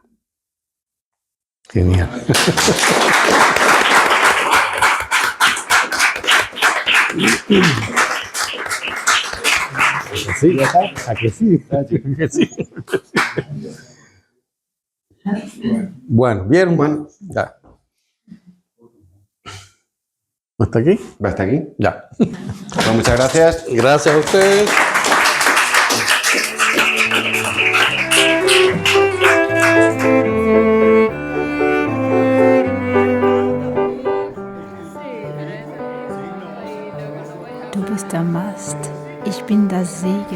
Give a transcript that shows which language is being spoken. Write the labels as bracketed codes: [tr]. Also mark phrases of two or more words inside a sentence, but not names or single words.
[es] Genial. Sí, ¿a que sí? ¿A que sí? Bueno, ¿vieron? Bueno, Ya. ¿Hasta aquí? ¿hasta aquí? Ya. Pues muchas gracias. Gracias a ustedes. [de] Du bist der Mast, ich bin das Segel.